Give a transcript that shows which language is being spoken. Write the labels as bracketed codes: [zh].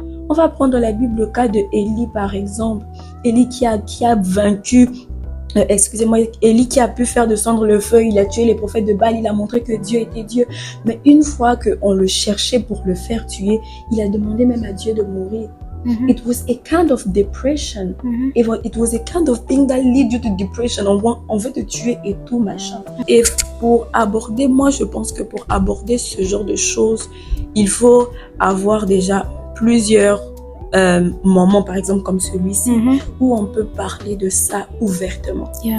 [fr] On va prendre la Bible, le cas de Élie, par exemple. Élie qui a vaincu, Élie qui a pu faire descendre le feu, il a tué les prophètes de Baal, il a montré que Dieu était Dieu. Mais une fois qu'on le cherchait pour le faire tuer, il a demandé même à Dieu de mourir. [en] It was a kind of depression. It was a kind of thing that lead you to depression. [fr] On veut te tuer et tout, machin. Et moi je pense que pour aborder ce genre de choses, il faut avoir déjà plusieurs moments, par exemple comme celui-ci, où on peut parler de ça ouvertement.